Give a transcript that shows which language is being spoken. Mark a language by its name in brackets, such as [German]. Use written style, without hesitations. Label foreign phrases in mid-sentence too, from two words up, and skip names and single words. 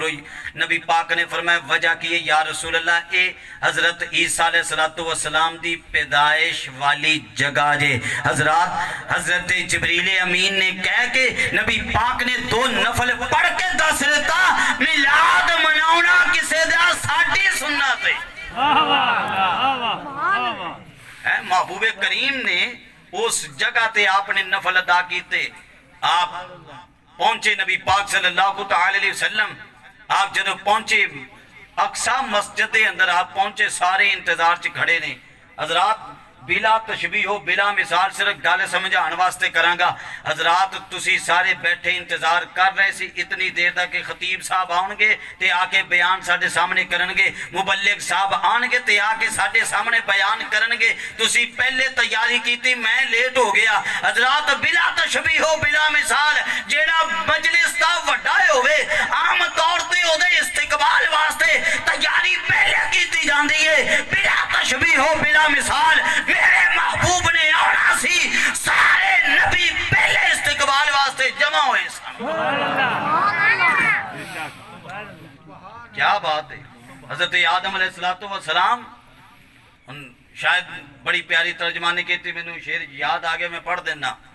[Punjabi] نبی پاک نے فرمایا وجہ کی ہے [Arabic] یا رسول اللہ [Punjabi] اے حضرت عیسیٰ [Arabic] علیہ السلام [Punjabi] دی پیدائش والی جگہ جے. حضرت جبریل امین نے کہہ کے نبی پاک نے 2 نفل پڑھ کے دس دیتا میلاد مناؤنا کسے دا ساڈی سنت ہے. محبوب کریم نے اس جگہ تے آپ نے نفل ادا کیتے. آپ پہنچے نبی پاک [Arabic] صلی اللہ علیہ وسلم, [Punjabi] آپ جدو پہنچے اقصی مسجد دے اندر آپ پہنچے, سارے انتظار چ کھڑے نے. حضرات بلا تشبیہ ہو بلا مثال صرف گل سمجھان واسطے کرانگا. حضرات تسی سارے بیٹھے انتظار کر رہے سی اتنی دیر تک کہ خطیب صاحب آن گے تے آ کے بیان ساڈے سامنے کرنگے, مبلغ صاحب آن گے تے آ کے ساڈے سامنے بیان کرنگے. تسی پہلے تیاری کیتی, میں لیٹ ہو گیا. حضرات بلا تشبیہ ہو بلا مثال جیڑا مجلس دا وڈا ہوئے عام طور تے او دے استقبال واسطے تیاری پہلے کیتی جاندی ہے. بلا تشبیہ ہو بلا مثال میرے محبوب نے آنا سی, سارے نبی پہلے استقبال واسطے جمع ہوئے سن. کیا بات ہے. [Urdu] حضرت آدم [Arabic] علیہ السلام [Urdu] شاید بڑی پیاری ترجمانی کی تھی, میں نے شعر [Punjabi] یاد آگے میں پڑھ دینا.